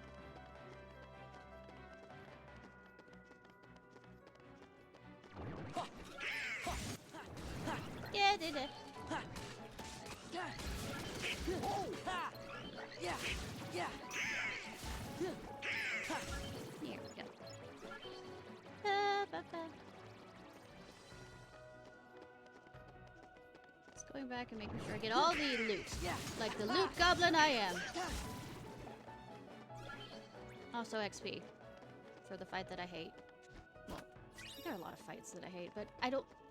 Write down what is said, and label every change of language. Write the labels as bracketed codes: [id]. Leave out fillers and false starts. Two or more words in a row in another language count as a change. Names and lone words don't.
[en] Yeah, did it. Yeah. Yeah. Here we go. Ba, ba, ba. Just going back and making sure I get all the loot. Like the loot goblin I am. Also XP. For the fight that I hate. There are a lot of fights that I hate, but I don't...